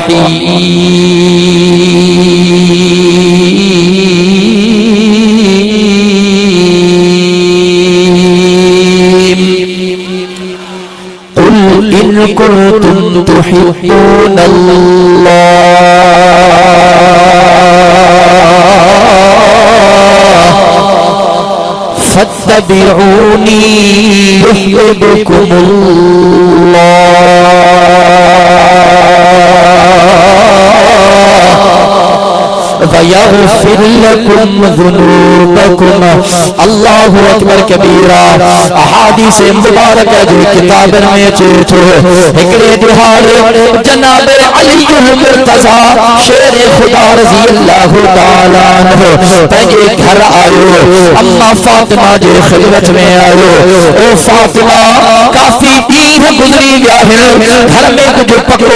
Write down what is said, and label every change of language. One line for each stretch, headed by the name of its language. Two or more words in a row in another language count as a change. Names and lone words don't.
Arabic: رحيم قل إن كنتم تحبون الله فاتبعوني يحببكم الله ويغفر لكم ذنوبكم الله أكبر كبيرا
Sindhi: अहादीस मुबारक जो किताबन में अचे थो हिकड़े दिहाड़े जनाब अलीजुल मुर्तज़ा शेर खुदा
Arabic: رضي الله تعالى عنه
Sindhi: पंहिंजे घर आयो अम्मा फातिमा जे खिदमत में आयो ओ फातिमा काफी ॾींहं गुज़री विया आहिनि घर में कुझु पको